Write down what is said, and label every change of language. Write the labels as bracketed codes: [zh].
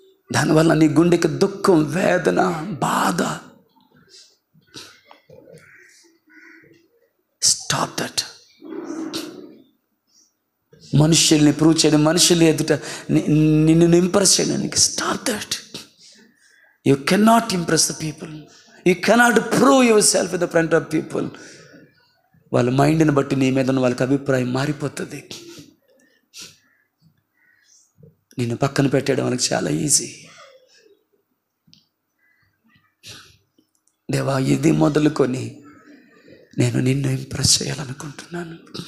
[te] దానివల్ల నీ గుండెకి దుఃఖం, వేదన, బాధ. [en] Stop that. [te] మనుషుల్ని ప్రూవ్ చేయడం, మనుషులు ఎదుట నిన్ను ఇంప్రెస్ చేయడానికి, [en] Stop that. You cannot impress the people. You cannot prove yourself in the front of people. [te] వాళ్ళ మైండ్ని బట్టి నీ మీద ఉన్న వాళ్ళకి అభిప్రాయం మారిపోతుంది. నిన్ను పక్కన పెట్టడం వాళ్ళకి చాలా ఈజీ. దేవా, ఇది మొదలుకొని నేను నిన్ను ఇంప్రెస్ చేయాలనుకుంటున్నాను.